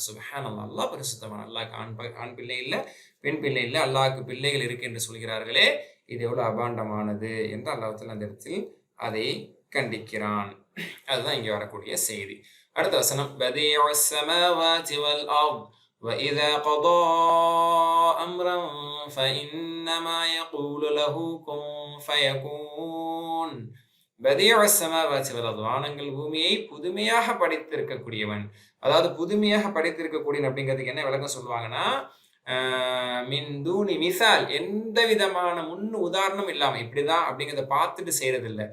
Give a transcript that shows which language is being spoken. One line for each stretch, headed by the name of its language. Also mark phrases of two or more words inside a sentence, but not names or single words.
Tamil: சுப்ஹானல்லாஹ், அல்லாஹ் பரிசுத்தவான். அல்லாஹ்க்கு ஆண் பிள்ளை இல்ல, பெண் பிள்ளை இல்ல, அல்லாஹ்க்கு பிள்ளைகள் இருக்கு என்று சொல்கிறார்களே, இது எவ்வளவு அபாண்டமானது என்று
Arabic: الله تعالى
Tamil: அந்த இடத்தில் அதை கண்டிக்கிறான். அதுதான் இங்க வரக்கூடிய செய்தி. அடுத்த வசனம்,
Arabic: بديع السماوات والأرض وَإِذَا قَضَى أَمْرًا فَإِنَّمَا يَقُولُ لَهُ كُن فَيَكُونُ بديع السماوات والأرض,
Tamil: வானங்கள் பூமியை புதுமையாக படைத்திருக்கக்கூடியவன். அதாவது புதுமையாக படைத்திருக்கக்கூடியவன் அப்படிங்கிறதுக்கு என்ன விளக்கம் சொல்லுவாங்கன்னா,
Arabic: من دون مثال,
Tamil: எந்த விதமான முன் உதாரணம் இல்லாம இப்படிதான் அப்படிங்கிறத பார்த்துட்டு செய்யறது இல்லை.